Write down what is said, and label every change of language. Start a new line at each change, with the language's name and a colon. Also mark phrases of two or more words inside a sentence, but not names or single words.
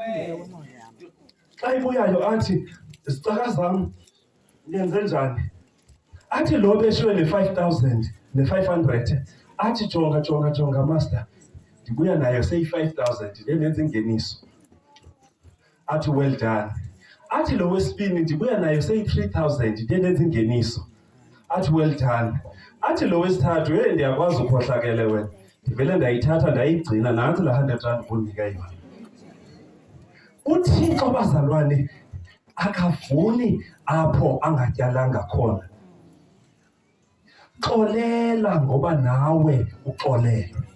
Xhosa: Xa ibuyayo athi zicaka zam ndenze njani? Athi lo beshiywe ne-5,000 ne-500 athi jonga master, ndibuya nayo seyi-5,000 ndendenza ingeniso.
English: Athi well done.
Xhosa: Athi lo wesibini ndibuya nayo seyi-3,000 ndendenza ingeniso.
English: Athi well done.
Xhosa: Athi lo wesithathu ndiyakwazi ukhohlakele wena, ndivele ndayithatha ndayigcina, nantsi la R100 kundinika yona. UThixo bazalwane akavuni apho angatyalanga khona. Xolela ngoba nawe uxolelwe.